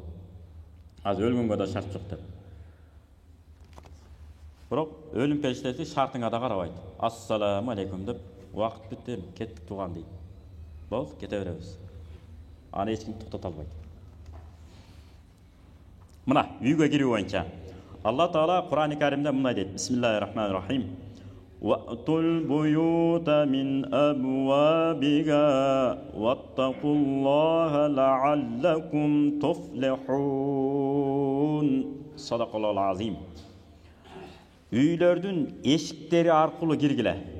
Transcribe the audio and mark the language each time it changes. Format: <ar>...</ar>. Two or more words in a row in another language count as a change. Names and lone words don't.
<ky>Азыр өлгөнгө да шарт жок деп. Бирок өлүм периштеси шартыңа да карабайт.</ky> <ar>السلام عليكم</ar> <ky>деп убакыт бүтти, кеттик туган дейт. Болду, кете беребиз. Аны эч ким токтото албайт. Мына үйгө кирүү боюнча Алла Таала Кур'ан-ы Каримде мындай дейт:</ky> <ar>بسم الله الرحمن الرحيم. وأتوا البيوت من أبوابها واتقوا الله لعلكم تفلحون. صدق الله العظيم.</ar> <ky>Үйлөрдүн эшиктери аркылуу киргиле.</ky>